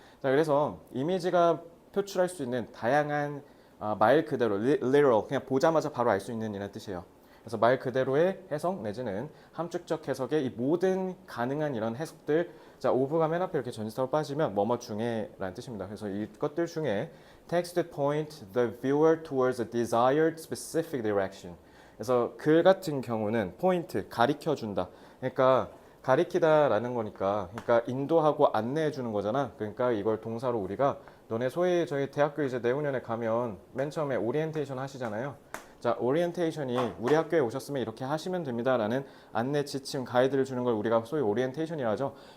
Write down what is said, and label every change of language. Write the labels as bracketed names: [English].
[Korean] 자, 그래서 이미지가 표출할 수 있는 다양한 말 그대로 literal 그냥 보자마자 바로 알 수 있는 이라는 뜻이에요. 그래서 말 그대로의 해석 내지는 함축적 해석의 이 모든 가능한 이런 해석들, 자, 오브가 맨 앞에 이렇게 전치사로 빠지면 뭐뭐 중에라는 뜻입니다. 그래서 이것들 중에 [English] text that point the viewer towards a desired specific direction. [Korean] 그래서 글 같은 경우는 포인트, 가리켜 준다. 그러니까 가리키다라는 거니까, 그러니까 인도하고 안내해 주는 거잖아. 그러니까 이걸 동사로 우리가 너네 소위 저희 대학교 이제 내후년에 가면 맨 처음에 오리엔테이션 하시잖아요. 자, 오리엔테이션이 우리 학교에 오셨으면 이렇게 하시면 됩니다라는 안내 지침 가이드를 주는 걸 우리가 소위 오리엔테이션이라 하죠.